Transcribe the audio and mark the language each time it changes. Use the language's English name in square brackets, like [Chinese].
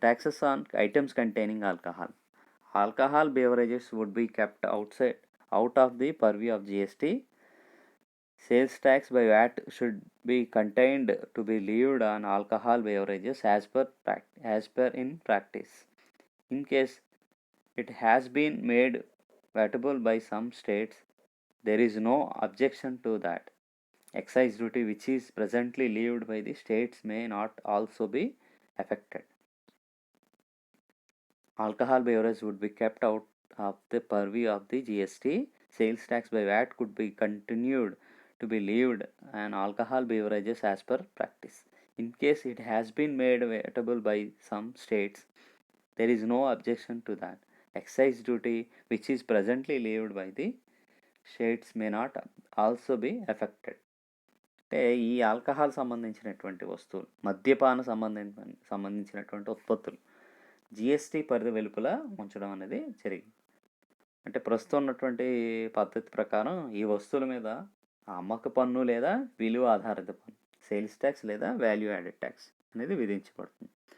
[English] Taxes on items containing alcohol. Alcohol beverages would be kept out of the purview of GST. Sales tax by VAT should be contained to be levied on alcohol beverages as per in practice. In case it has been made vatable by some states, there is no objection to that. Excise duty which is presently levied by the states may not also be affected. Alcohol beverages would be kept out of the purview of the GST. Sales tax by VAT could be continued to be levied on alcohol beverages as per practice. In case it has been made vatable by some states, there is no objection to that. Excise duty which is presently levied by the states may not also be affected. [Telugu] అంటే ఈ alcohol సంబంధించినటువంటి వస్తువులు, మద్యపాన సంబంధించినటువంటి ఉత్పత్తులు GST పరిధి వెలుపల ఉంచడం అనేది జరిగింది. అంటే ప్రస్తుతం ఉన్నటువంటి పద్ధతి ప్రకారం ఈ వస్తువుల మీద అమ్మక పన్ను లేదా విలువ ఆధారిత పన్ను, సేల్స్ ట్యాక్స్ లేదా వాల్యూ యాడెడ్ ట్యాక్స్ అనేది విధించబడుతుంది.